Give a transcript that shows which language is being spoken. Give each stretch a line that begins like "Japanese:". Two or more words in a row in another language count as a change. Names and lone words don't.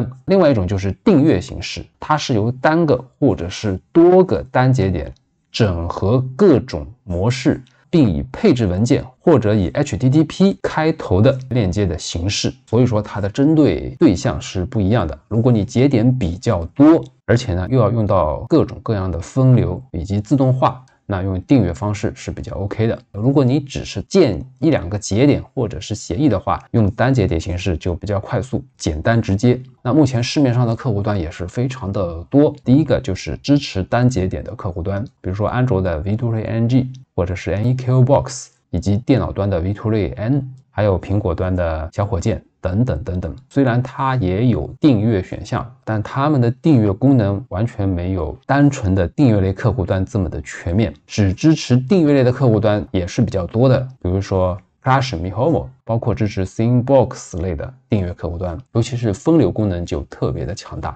Chinese: 另外一種就是訂閱形式，它是由單個或者是多個单節點整合各種模式，并以配置文件或者以 HTTP 開頭的鏈接的形式，所以說它的針對對象是不一樣的。如果你節點比較多，而且呢又要用到各種各樣的分流以及自動化，那用訂閱方式是比較 OK 的。如果你只是建1、2個節點或者是協議的話，用單節點形式就比較快速、簡單直接。那目前市面上的客戶端也是非常的多。第一個就是支持单節點的客戶端，比如說安卓的 Vitory NG 或者是 NEQbox， 以及電腦端的 Vitory N， 還有蘋果端的小火箭等等等等。虽然它也有訂閱選項，但它們的訂閱功能完全沒有單純的訂閱類客戶端這麼的全面。只支持訂閱類的客戶端也是比較多的，比如說 Clash、Mihomo， 包括支持 Thinbox 類的訂閱客戶端，尤其是分流功能就特別的強大。